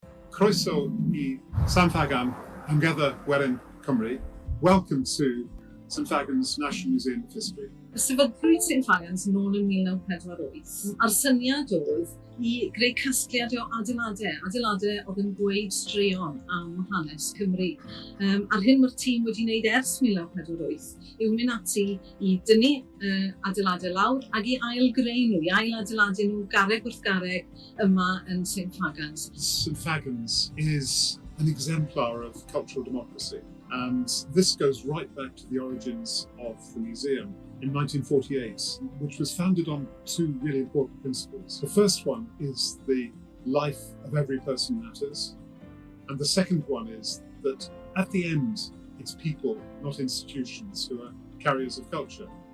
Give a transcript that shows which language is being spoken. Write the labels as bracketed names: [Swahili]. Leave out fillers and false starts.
[Welsh] Croeso I St Fagan, Amgueddfa Cymru. [English] Welcome to St Fagans National Museum of History. [Welsh] Sefydlwyd St Fagans nôl yn 1948. A'r syniad oedd I greu casgliad o adeiladau oedd yn gweud straeon am hanes Cymru. A'r hyn mae'r tîm wedi wneud ers 1948 yw mynd ati I dynnu adeiladau lawr ac I ail-greu nhw, I ail-adeiladu nhw garreg wrth garreg yma yn St Fagans. [English] St Fagans is an exemplar of cultural democracy, and this goes right back to the origins of the museum in 1948, which was founded on two really important principles. The first one is the life of every person matters, and the second one is that at the end, it's people, not institutions, who are carriers of culture.